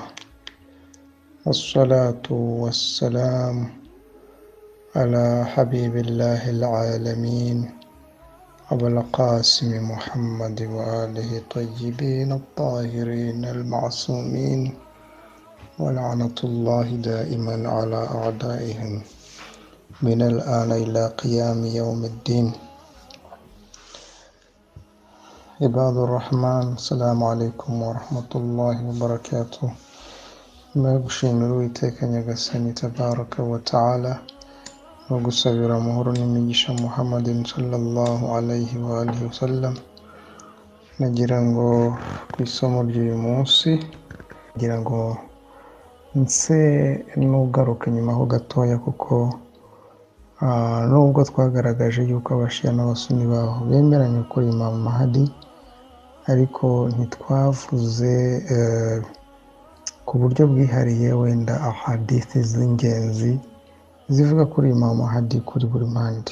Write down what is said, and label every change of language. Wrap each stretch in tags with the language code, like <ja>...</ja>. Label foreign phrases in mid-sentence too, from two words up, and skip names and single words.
<ar>الصلاة والسلام على حبيب الله العالمين أبو القاسم محمد وآله الطيبين الطاهرين المعصومين، ولعنة الله دائما على أعدائهم من الآن إلى قيام يوم الدين. عباد الرحمن، السلام عليكم ورحمة الله وبركاته.</ar> <rw>Gushimira Uwiteka Nyagasani</rw> <ar>تبارك وتعالى</ar> <rw>no gusabira amahoro n'imigisha Muhammadin</rw> <ar>صلى الله عليه وآله وسلم.</ar> <rw>Nagira ngo ku isomo ry'uyu munsi nagira ngo nse n'ugaruka nyuma ho gatoya, kuko nubwo twagaragaje yuko abashia n'abasuni baho bemeranya kuri Imam Mahdi, ariko ntitwavuze ku buryo bwihariye wenda ahadithi z'ingenzi zivuga kuri Imam Mahdi kuri buri mpande.</rw>